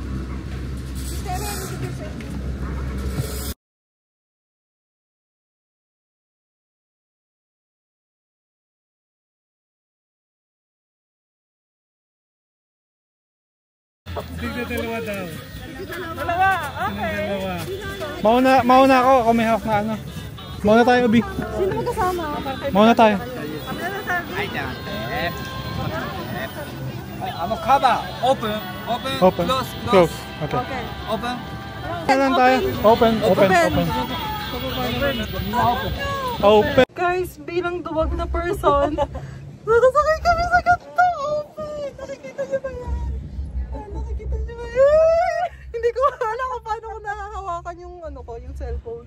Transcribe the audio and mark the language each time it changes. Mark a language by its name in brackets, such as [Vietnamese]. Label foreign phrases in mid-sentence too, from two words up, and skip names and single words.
[Filipino] Dalawa daw. Dalawa, okay. Mauna ako. Ako may half na ano. Mauna tayo, Obi. Sino magkasama? Mauna tayo. [Japanese] カバーオープン Open. クロス [English] Close. Okay. Okay. [Japanese] オープン [Filipino] Kailan tayo? Open. Open. Guys, bilang duwag na person, nakasakay kami sa ganito. Open! Nakikita niyo ba yan? Nakikita niyo ba yan? Hindi ko alam kung paano ko nakahawakan yung yung cellphone.